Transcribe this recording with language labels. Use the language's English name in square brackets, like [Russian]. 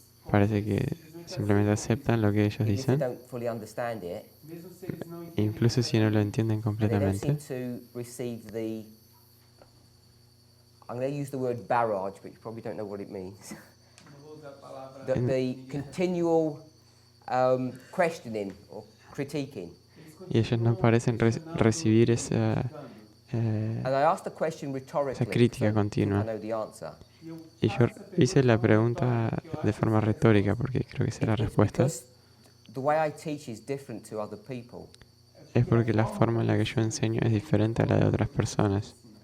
[Spanish] Parece que simplemente aceptan lo que ellos [English] Even if they [Spanish] dicen, [English] don't fully understand it, [Spanish] incluso si no lo entienden [English] and they don't seem [Spanish] completamente. [English] to receive the, I'm going to use the word barrage, but you probably don't know what it means. The continual questioning or critiquing. [Spanish] Y ellos no parecen recibir esa [English] And I asked the question rhetorically, [Spanish] crítica [English] so I think [Spanish] continua. [English] I know the answer. [Spanish] Y yo hice la pregunta de forma retórica porque creo que esa es la [English] It's [Spanish] respuesta. [English] because the way I teach is different to other people. [Spanish] Es porque la forma en la que yo enseño es diferente a la de otras personas.